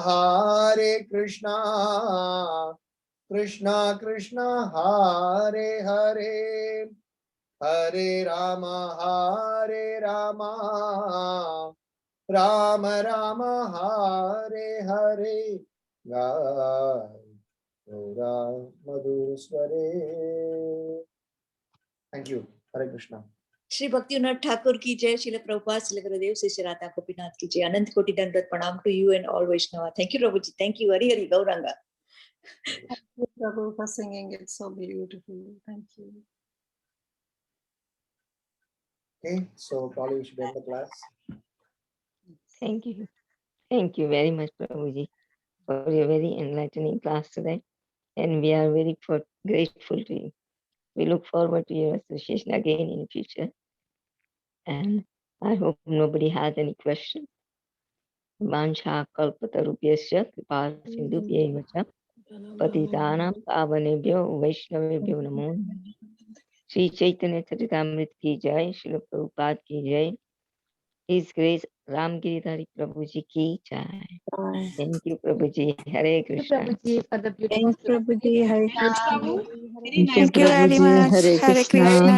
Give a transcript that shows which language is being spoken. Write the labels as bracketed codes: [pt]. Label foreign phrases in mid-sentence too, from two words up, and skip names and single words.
[sa] कृष्णा कृष्णा हरे हरे हरे राम राम राम हरे हरे [bn] গায় গোরা মধুর স্বরে [en] thank you [sa] हरे कृष्णा [hi] श्री भक्तिनाथ ठाकुर की जय, श्रील प्रभुपाद, श्रील गुरुदेव, श्री श्री राधा गोपीनाथ की जय। अनंत कोटि दंडवत प्रणाम [en] to you and all [hi] वैष्णव। [en] Thank you Prabhu ji, Thank you. हरि हरि गौरंगा। Prabhu, for singing it so beautifully. Thank you. okay so probably we should end the class Thank you. Thank you very much, Prabhuji, for your very enlightening class today. And we are very grateful to you. We look forward to your association again in the future. And I hope nobody has any questions. [sa] वाञ्छा कल्पतरुभ्यश्च कृपा सिन्धुभ्य एव च पतितानां पावनेभ्यो वैष्णवेभ्यो नमो नमः. [hi] श्री चैतन्य चरितामृत की जय, श्रील प्रभुपाद की जय. [en] His Grace [hi] रामगिरिधारी प्रभुजी की जय. [en] Thank you, Prabhuji. Hare Krishna. Prabhuji for the beautiful Thanks Prabhu ji, Hare Thanks, Krishna। Prabhu. Very nice. Thank you very much. Hare Hare Krishna. Krishna.